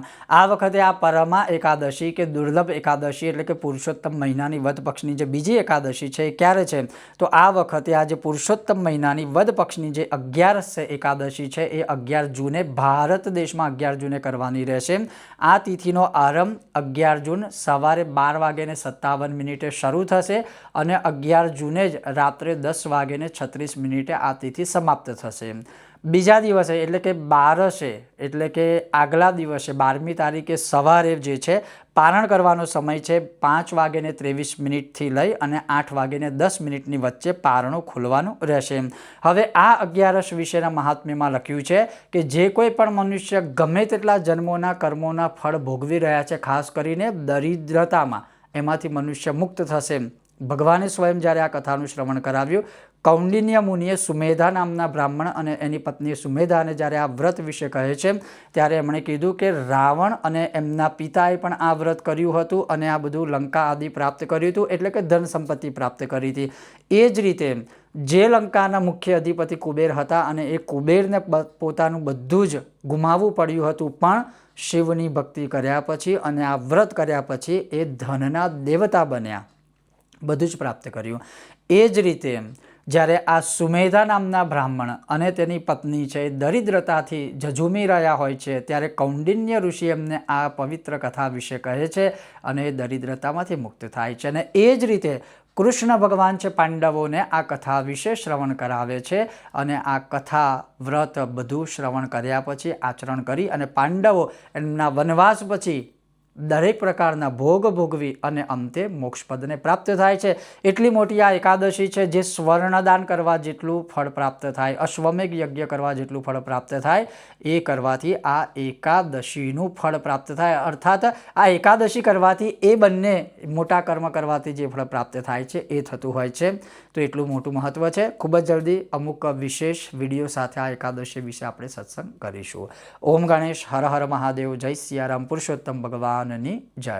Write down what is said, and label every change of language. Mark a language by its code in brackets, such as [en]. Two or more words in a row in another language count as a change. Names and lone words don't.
[gu] આ વખતે આ પરમા એકાદશી કે દુર્લભ એકાદશી એટલે કે પુરુષોત્તમ મહિનાની વદ પક્ષની જે બીજી એકાદશી છે ક્યારે છે તો આ વખતે આજ પુરુષોત્તમ મહિનાની વદ પક્ષની જે 11 એકાદશી છે એ 11 જૂને ભારત દેશ મેં 11 જૂને કરવાની રહેશે। આ તિથિનો આરંભ 11 જૂન સવારે 12:57 શરૂ થશે અને 11 જૂને જ રાત્રે 10:36 આ તિથિ સમાપ્ત થશે। બીજા દિવસે એટલે કે 12 એટલે કે આગલા દિવસે 12મી તારીખે સવારે જે છે પારણ કરવાનો સમય છે 5:23 થી લઈ અને 8:10 વચ્ચે પારણો ખોલવાનું રહેશે। હવે આ 11 વિશેના મહાત્મ્યમાં લખ્યું છે કે જે કોઈ પણ મનુષ્ય ગમે તેટલા જન્મોના કર્મોના ફળ ભોગવી રહ્યા છે, ખાસ કરીને દરિદ્રતામાં એમાંથી મનુષ્ય મુક્ત થશે। ભગવાને સ્વયં જ્યારે આ કથાનું શ્રવણ કરાવ્યું, કૌંડિન્ય મુનિએ સુમેધા નામના બ્રાહ્મણ અને એની પત્ની સુમેધાને જ્યારે આ વ્રત વિશે કહે છે ત્યારે એમણે કીધું કે રાવણ અને એમના પિતાએ પણ આ વ્રત કર્યું હતું અને આ બધું લંકા આદિ પ્રાપ્ત કર્યું હતું, એટલે કે ધન સંપત્તિ પ્રાપ્ત કરી હતી। એ જ રીતે જે લંકાના મુખ્ય અધિપતિ કુબેર હતા અને એ કુબેરને પોતાનું બધું જ ગુમાવવું પડ્યું હતું, પણ શિવની ભક્તિ કર્યા પછી અને આ વ્રત કર્યા પછી એ ધનના દેવતા બન્યા, બધું જ પ્રાપ્ત કર્યું। એ જ રીતે જ્યારે આ સુમેધા નામના બ્રાહ્મણ અને તેની પત્ની છે દરિદ્રતાથી ઝઝૂમી રહ્યા હોય છે ત્યારે કૌંડિન્ય ઋષિ એમને આ પવિત્ર કથા વિશે કહે છે અને દરિદ્રતામાંથી મુક્ત થાય છે। અને એ જ રીતે કૃષ્ણ ભગવાન છે પાંડવોને આ કથા વિશે શ્રવણ કરાવે છે અને આ કથા વ્રત બધું શ્રવણ કર્યા પછી આચરણ કરી અને પાંડવો એમના વનવાસ પછી દરેક પ્રકારના ભોગ ભોગવી અને અંતે મોક્ષપદને પ્રાપ્ત થાય છે। એટલી મોટી આ એકાદશી છે જે સ્વર્ણદાન કરવા જેટલું ફળ પ્રાપ્ત થાય, અશ્વમેઘ યજ્ઞ કરવા જેટલું ફળ પ્રાપ્ત થાય એ કરવાથી આ એકાદશીનું ફળ પ્રાપ્ત થાય। અર્થાત આ એકાદશી કરવાથી એ બંને મોટા કર્મ કરવાથી જે ફળ પ્રાપ્ત થાય છે એ થતું હોય છે। તો એટલું મોટું મહત્વ છે. ખૂબ જ જલ્દી અમુક વિશેષ વિડિયો સાથે આ એકાદશી વિશે આપણે સત્સંગ કરીશું। ઓમ ગણેશ હર હર મહાદેવ જય સિયારામ। પુરુષોત્તમ ભગવાન જય।